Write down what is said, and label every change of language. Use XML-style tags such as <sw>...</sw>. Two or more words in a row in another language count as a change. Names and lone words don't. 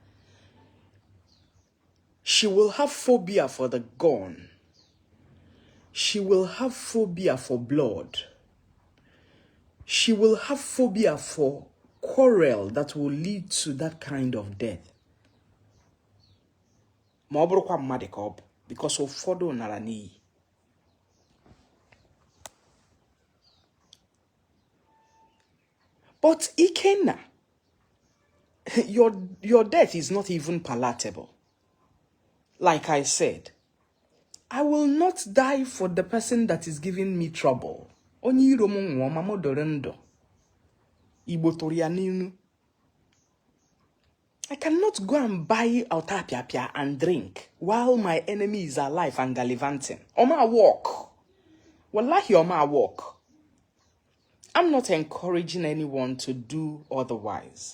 <en>She will have phobia for the gun. She will have phobia for blood. She will have phobia for quarrel that will lead to that kind of death.</en> <ig>Ma ọ bụrụkwa mmadụ ka ọ bụ because ụfọdụ nara n'iyi.</ig> <en>But Ikenna, your death is not even palatable. Like I said, I will not die for the person that is giving me trouble.</en> <ig>Onye iro m nwụọ ma m dọrọ ndụ. Igbo tụrụ ya n'inu.</ig> <en>I cannot go and buy otapiapia and drink while my enemy is alive and gallivanting. Oma walk. Wallahi oma walk. I'm not encouraging anyone to do otherwise.</en>